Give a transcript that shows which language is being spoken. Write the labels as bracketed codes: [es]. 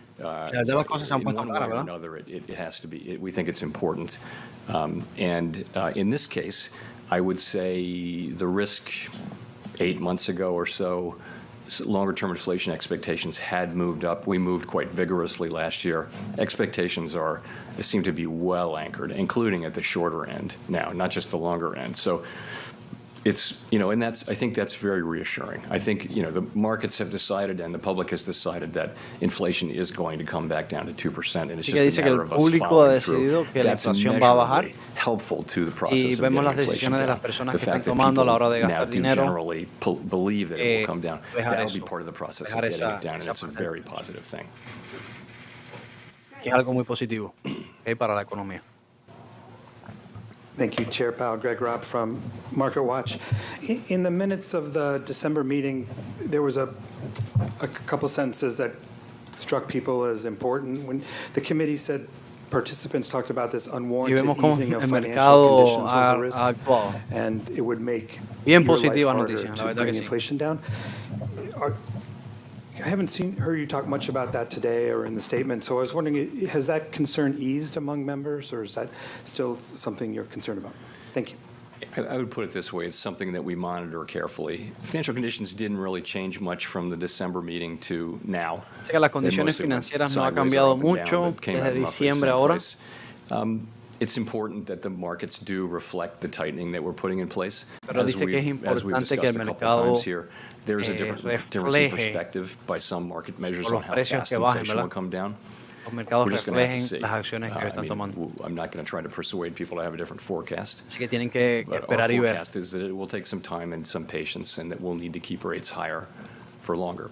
[es] La verdad las cosas se han puesto caras, ¿verdad? [en] It has to be. We think it's important. And in this case, I would say the risk 8 months ago or so, longer-term inflation expectations had moved up. We moved quite vigorously last year. Expectations seem to be well anchored, including at the shorter end now, not just the longer end. So it's, and I think that's very reassuring. I think, the markets have decided and the public has decided that inflation is going to come back down to 2%, and it's just a matter of us following through. That's measurably helpful to the process of getting inflation down. The fact that people now do generally believe that it will come down, that will be part of the process of getting it down, and it's a very positive thing. [es] Que es algo muy positivo para la economía. [en] Thank you, Chair Powell. Greg Robb from Market Watch. In the minutes of the December meeting, there was a couple sentences that struck people as important. When the committee said participants talked about this unwarranted easing of financial conditions was a risk, and it would make your life harder to bring inflation down. I haven't heard you talk much about that today or in the statement, so I was wondering, has that concern eased among members, or is that still something you're concerned about? Thank you. I would put it this way. It's something that we monitor carefully. Financial conditions didn't really change much from the December meeting to now. [es] Sé que las condiciones financieras no han cambiado mucho desde diciembre ahora. [en] It's important that the markets do reflect the tightening that we're putting in place. [es] Pero dice que es importante que el mercado [en] there's a different perspective by some market measures on how fast inflation will come down. We're just going to have to see. I'm not going to try to persuade people to have a different forecast. But our forecast is that it will take some time and some patience, and that we'll need to keep rates higher for longer.